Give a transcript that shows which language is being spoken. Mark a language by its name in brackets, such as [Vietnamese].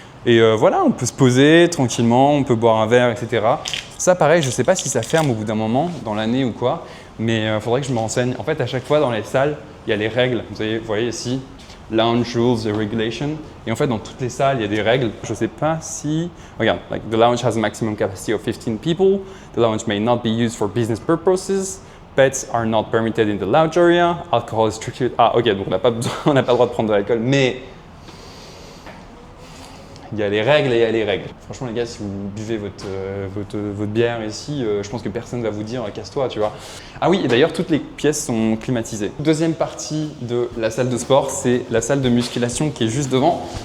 [French] Et voilà, on peut se poser tranquillement, on peut boire un verre, etc. Ça pareil, je ne sais pas si ça ferme au bout d'un moment, dans l'année ou quoi, mais il faudrait que je me renseigne. En fait, à chaque fois dans les salles, il y a les règles. Vous voyez ici, [English] Lounge Rules and Regulation. [French] Et en fait, dans toutes les salles, il y a des règles. Je ne sais pas si... [English] Regarde, like, the lounge has a maximum capacity of 15 people. The lounge may not be used for business purposes. Pets are not permitted in the lounge area. Alcohol is strictly... [French] Ah, ok, donc on n'a pas le droit de prendre de l'alcool, mais... Il y a les règles et il y a les règles. Franchement, les gars, si vous buvez votre bière ici, je pense que personne ne va vous dire « casse-toi », tu vois. Ah oui, et d'ailleurs, toutes les pièces sont climatisées. Deuxième partie de la salle de sport, c'est la salle de musculation qui est juste devant.